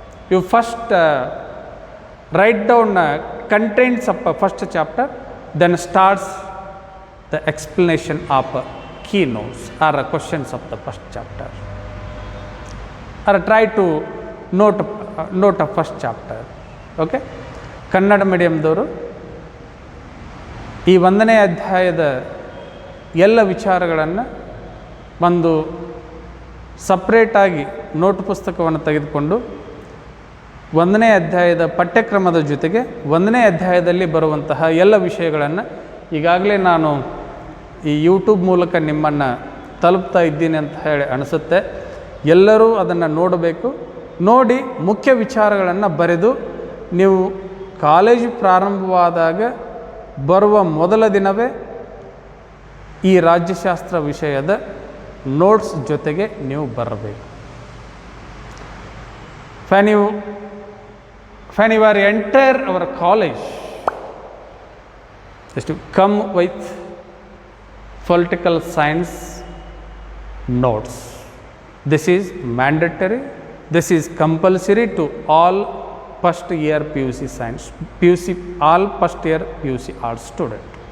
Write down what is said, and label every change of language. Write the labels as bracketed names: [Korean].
[English] You first write down contents of first chapter, then starts the explanation of key notes or questions of the first chapter, or try to note of first chapter. [Kannada] Okay, Kannada ಮೀಡಿಯಮ್ದವರು ಈ 1ನೇ ಅಧ್ಯಾಯದ ಎಲ್ಲ ವಿಚಾರಗಳನ್ನು ಒಂದು ಸಪ್ರೇಟಾಗಿ note ಪುಸ್ತಕವನ್ನು ತೆಗೆದುಕೊಂಡು 1ನೇ ಅಧ್ಯಾಯದ ಪಠ್ಯಕ್ರಮದ ಜೊತೆಗೆ 1ನೇ ಅಧ್ಯಾಯದಲ್ಲಿ ಬರುವಂತಹ ಎಲ್ಲ ವಿಷಯಗಳನ್ನು ಈಗಾಗಲೇ ನಾನು ಈ ಯೂಟ್ಯೂಬ್ ಮೂಲಕ ನಿಮ್ಮನ್ನು ತಲುಪ್ತಾ ಇದ್ದೀನಿ ಅಂತ ಹೇಳಿ ಅನಿಸುತ್ತೆ. ಎಲ್ಲರೂ ಅದನ್ನು ನೋಡಬೇಕು. ನೋಡಿ ಮುಖ್ಯ ವಿಚಾರಗಳನ್ನು ಬರೆದು ನೀವು ಕಾಲೇಜು ಪ್ರಾರಂಭವಾದಾಗ ಬರುವ ಮೊದಲ ದಿನವೇ ಈ ರಾಜ್ಯಶಾಸ್ತ್ರ ವಿಷಯದ ನೋಟ್ಸ್ ಜೊತೆಗೆ ನೀವು ಬರಬೇಕು. [English] when you are enter our college, just to come with political science notes. This is mandatory, this is compulsory to all first year PUC science, all first year PUC art student.